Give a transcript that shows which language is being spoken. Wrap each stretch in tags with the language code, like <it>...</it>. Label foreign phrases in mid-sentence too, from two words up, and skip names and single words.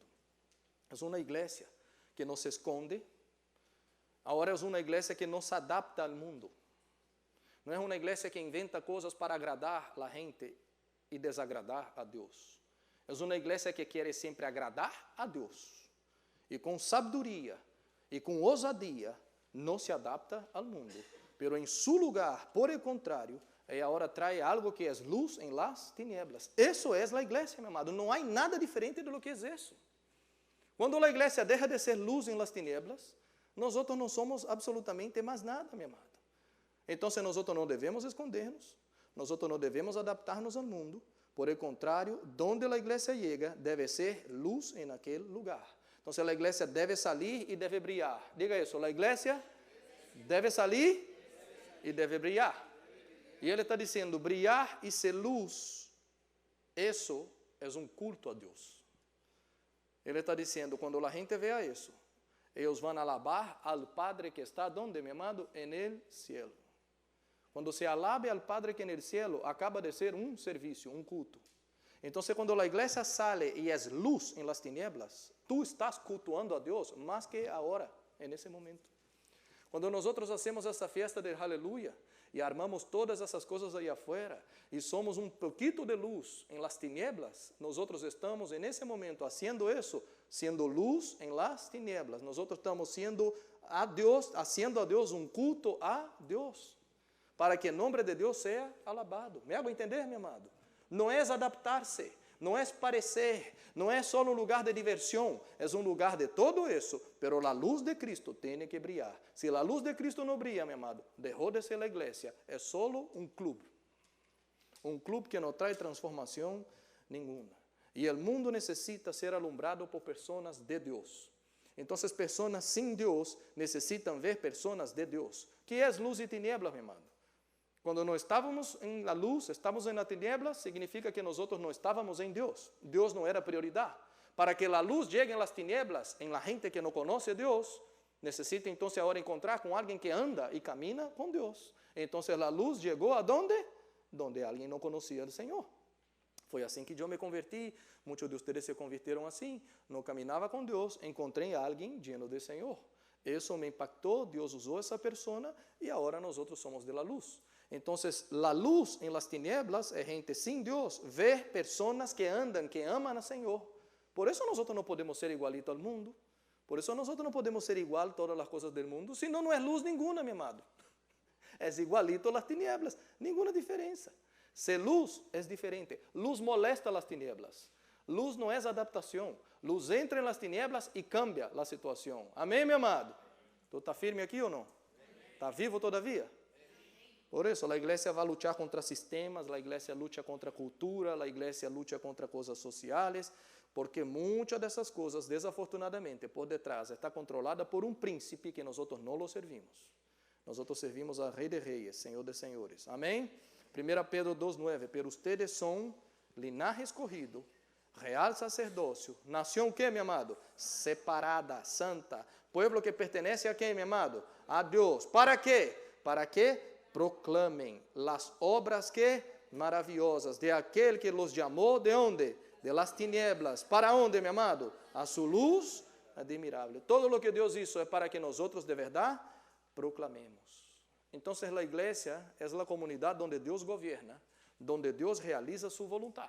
<pt>É uma igreja que não se esconde, agora é uma igreja que não se adapta ao mundo. Não é uma igreja que inventa coisas para agradar a gente e desagradar a Deus. É uma igreja que quer sempre agradar a Deus. E com sabedoria e com ousadia, não se adapta ao mundo. Pero em</pt> <es>su lugar, por el contrário,</es> <pt>agora traz algo que é luz em</pt> <es>las tinieblas.</es> <pt>Isso é a igreja, meu amado. Não há nada diferente do que é isso. Quando a igreja deixa de ser luz em</pt> <es>las tinieblas,</es> <pt>nós não somos absolutamente mais nada, meu amado. Então, nós não devemos esconder-nos, nós não devemos adaptar-nos ao mundo,</pt> <es>por el contrário, donde</es> <pt>a igreja chega, deve ser luz em aquele lugar. Então, a igreja deve sair e deve brilhar. Diga isso, a igreja deve sair e deve brilhar. E ele está dizendo, brilhar e ser luz, isso é um culto a Deus. Ele está dizendo, quando a gente vea isso, eles vão</pt> <es>alabar al Padre</es> <pt>que está donde, meu amado?</pt> <es>En el cielo.</es> <pt>Quando se</pt> <es>alabe al Padre que en el cielo,</es> <pt>acaba de ser um serviço, um culto. Então, quando a igreja sale e é luz em</pt> <es>las tinieblas,</es> <pt>tu estás cultuando a Deus mais que agora, nesse momento. Quando nós hacemos essa festa de aleluia e armamos todas essas coisas aí afuera e somos um pouquinho de luz em</pt> <es>las tinieblas,</es> <pt>nós estamos nesse momento fazendo isso, sendo luz em</pt> <es>las tinieblas.</es> <pt>Nós estamos sendo a Deus, haciendo a Deus um culto a Deus, para que o nome de Deus seja alabado.</pt> <es>Me hago entender, meu amado?</es> <pt>Não é adaptar-se, não é parecer, não é só um lugar de diversão, é um lugar de todo isso, pero a luz de Cristo tem que brilhar. Se a luz de Cristo não brilha, meu amado, deixou de ser a igreja, é só um clube que não traz transformação nenhuma.</pt> <es>Y el mundo necesita ser alumbrado por personas de Dios. Entonces, personas sin Dios necesitan ver personas de Dios. ¿Qué es luz y tinieblas, mi hermano? Cuando no estábamos en la luz, estamos en la tinieblas, significa que nosotros no estábamos en Dios. Dios no era prioridad. Para que la luz llegue en las tinieblas, en la gente que no conoce a Dios, necesita entonces ahora encontrar con alguien que anda y camina con Dios. Entonces la luz llegó ¿a dónde? Donde alguien no conocía al Señor.</es> <pt>Foi assim que eu me converti, muitos de vocês se convirtieron assim, não caminhava com Deus, encontrei alguém lleno de Senhor. Isso me impactou, Deus usou essa pessoa e agora nós somos</pt> <es>de la luz.</es> <pt>Então, a luz em</pt> <es>las tinieblas</es> <pt>é gente sem Deus, ver pessoas que andam, que amam a Senhor. Por isso nós não podemos ser igualito ao mundo, por isso nós não podemos ser igual a todas as coisas do mundo, senão não é luz nenhuma, meu amado.</pt> <es>É igualito a las tinieblas,</es> <pt>nenhuma diferença. Ser luz é diferente. Luz molesta as tinieblas. Luz não é adaptação. Luz entra nas tinieblas e cambia a situação. Amém, meu amado? Tu está firme aqui ou não? Está vivo todavia? Por isso, a igreja vai lutar contra sistemas, a igreja luta contra a cultura, a igreja luta contra coisas sociais, porque muitas dessas coisas, desafortunadamente, por detrás, está controlada por um príncipe que nós não lo servimos. Nós servimos a Rei de Reis, Senhor de Senhores.</pt> <es>Amém? 1 Pedro 2:9, pero ustedes son linaje escogido, real sacerdócio,</es> <pt>nação que, meu amado?</pt> <es>Separada, santa, pueblo que pertenece</es> <pt>a quem, meu amado? A Deus. ¿Para quê?</pt> <es>Para que proclamem las obras que maravillosas de aquel que los llamó,</es> <pt>¿de onde?</pt> <es>De las tinieblas.</es> <pt>¿Para onde, meu amado? A</pt> <es>su luz</es> <pt>admirável.</pt> <es>Todo lo que Deus hizo</es> <pt>é para que nós</pt> <es>de verdade proclamemos.</es> <pt>Então, a igreja é a comunidade onde Deus governa, onde Deus realiza sua vontade.</pt>